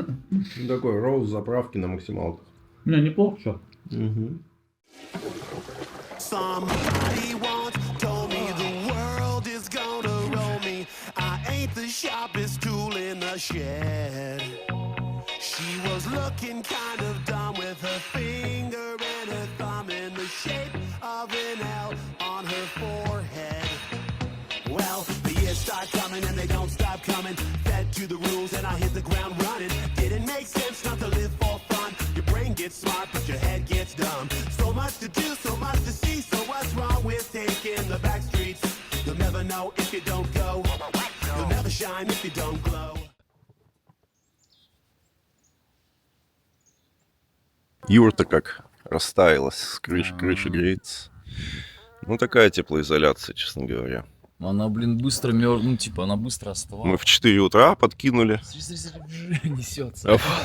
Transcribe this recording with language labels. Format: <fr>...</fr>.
<ru>Ну, такой роуз заправки на максималках. Не, неплохо, что.</ru> <en>Somebody once told me the world is gonna roll me. I ain't the sharpest tool in the shed. She was looking kind of dumb with her finger and her thumb in the shape of an L on her forehead. Well, the years start coming and they don't stop coming. Fed to the rules and I hit the ground running. Didn't make sense not to live for fun. Your brain gets smart but your head gets dumb. So much to do, so much to see. So what's wrong with taking the back streets? You'll never know if you don't go. You'll never shine if you don't glow.</en> <ru>Юрта как растаялась, с крыши греется. Ну, такая теплоизоляция, честно говоря. Она, блин, быстро ну, типа, она быстро остывала. Мы в 4 утра подкинули. Несется.</ru>